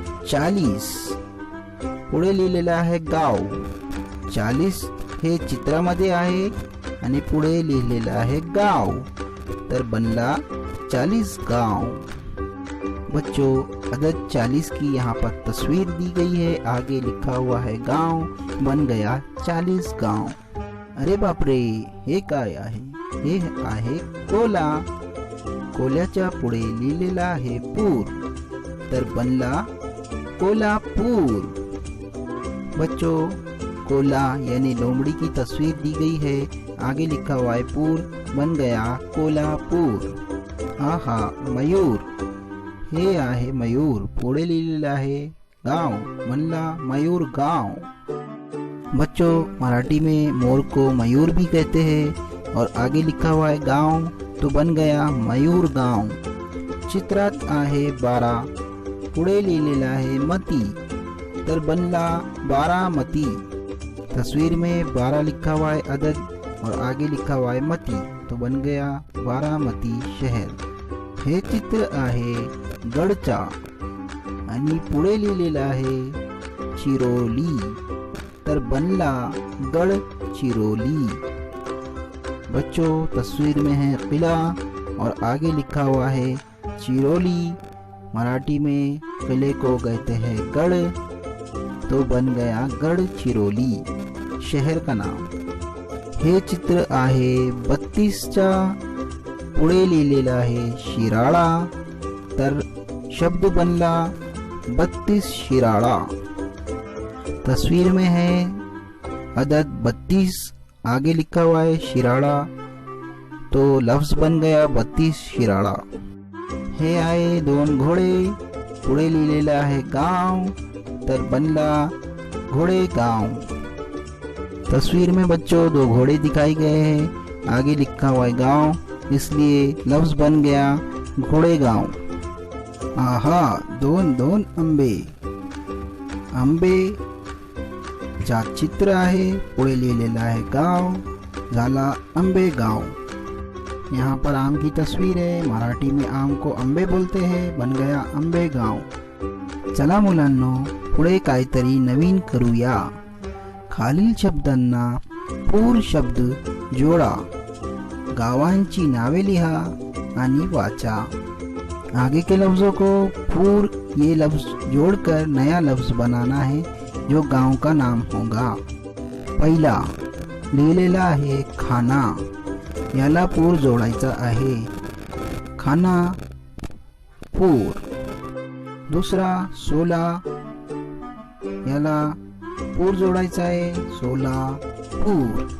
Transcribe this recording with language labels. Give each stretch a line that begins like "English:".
Marathi: 40, पुढे लिहिलेला आहे गाव। 40 हे चित्रामध्ये आहे आणि पुढे लिहिलेला आहे गाव, तर बनला 40 गांव।
Hindi: बच्चों, अदद 40 की यहाँ पर तस्वीर दी गई है, आगे लिखा हुआ है गांव, बन गया 40 गांव।
Marathi: अरे बापरे, हे काय आहे? हे आहे कोला। कोल्याच्या पुढे लिहिलेला आहे पूर, तर बनला कोल्हापुर।
Hindi: बच्चों, कोला यानी लोमड़ी की तस्वीर दी गई है, आगे लिखा हुआ है पूर, बन गया कोल्हापुर।
Marathi: आहा, मयूर, हे आहे मयूर, पुढे लिहिलेला आहे गांव, बनला मयूर गांव।
Hindi: बच्चों, मराठी में मोर को मयूर भी कहते हैं और आगे लिखा हुआ है गांव, तो बन गया मयूर गांव।
Marathi: चित्रात आहे 12, पुढे लिहिलेला आहे मती, तर बनला बारामती।
Hindi: तस्वीर में 12 लिखा हुआ है अदद और आगे लिखा हुआ है मती, तो बन गया बारामती शहर।
Marathi: हे चित्र आहे गडचा आणि पुढे लिहिलेला आहे चिरोली, तर बनला गडचिरोली।
Hindi: बच्चों, तस्वीर में है किला और आगे लिखा हुआ है चिरोली। मराठी में किले को कहते हैं गढ़, तो बन गया गडचिरोली शहर का नाम।
Marathi: हे चित्र आहे 32चा, पुढे लिहिलेला आहे शिराळा, तर शब्द बनला 32 शिराळा।
Hindi: तस्वीर में है अदद 32, आगे लिखा हुआ है शिराळा, तो लफ्ज बन गया 32 शिराळा।
Marathi: हे आहे 2 घोडे, पुढे लिहिलेला आहे गांव, तर बनला घोड़े गांव।
Hindi: तस्वीर में बच्चों 2 घोड़े दिखाए गए हैं, आगे लिखा हुआ है गांव, इसलिए लफ्ज बन गया घोड़े गांव।
Marathi: आहा, 2 आंबे। आंबे चा चित्र आहे, पुढे लिहिलेला आहे गाव, झाला आंबे गांव।
Hindi: यहाँ पर आम की तस्वीर है, मराठी में आम को आंबे बोलते हैं, बन गया आंबे गांव।
Marathi: चला मुलांनो, पुढे काहीतरी नवीन करूया। खालील शब्दांना पूर शब्द जोड़ा, गावांची नावे लिहा आणि वाचा।
Hindi: आगे के लफ्जों को पूर ये लफ्ज जोड़कर नया लफ्ज बनाना है जो गांव का नाम होगा।
Marathi: पहिला लिहिलेला आहे खाना, याला पूर जोडायचा आहे, खाना पूर। दुसरा सोला, याला पूर जोडायचा आहे, सोला पूर।